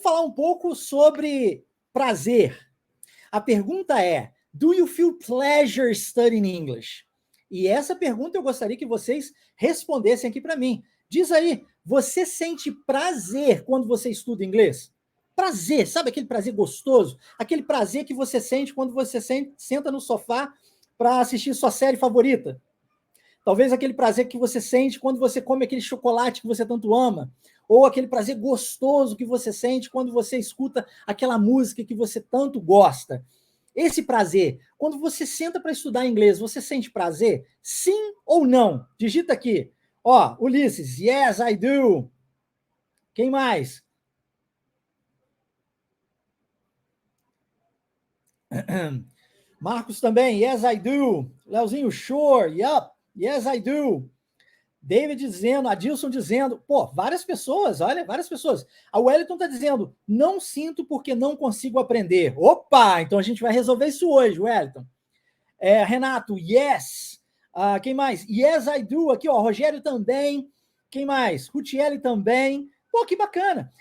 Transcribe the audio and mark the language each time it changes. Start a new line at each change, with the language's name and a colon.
Portuguese: falar um pouco sobre prazer. A pergunta é:
English: do you feel pleasure studying English?
Portuguese: E essa pergunta eu gostaria que vocês respondessem aqui para mim. Diz aí, você sente prazer quando você estuda inglês? Prazer, sabe aquele prazer gostoso? Aquele prazer que você sente quando você senta no sofá para assistir sua série favorita? Talvez aquele prazer que você sente quando você come aquele chocolate que você tanto ama, ou aquele prazer gostoso que você sente quando você escuta aquela música que você tanto gosta. Esse prazer, quando você senta para estudar inglês, você sente prazer? Sim ou não? Digita aqui. Ó, Ulisses,
English: yes, I do.
Portuguese: Quem mais? Marcos também,
English: yes, I do.
Portuguese: Leozinho,
English: sure, yup, yes, I do.
Portuguese: David dizendo, Adilson dizendo, pô, várias pessoas, olha, várias pessoas. A Wellington está dizendo, não sinto porque não consigo aprender. Opa, então a gente vai resolver isso hoje, Wellington. Renato, yes. Quem mais?
English: Yes, I do.
Portuguese: Aqui, ó, Rogério também. Quem mais? Rutieli também. Pô, que bacana.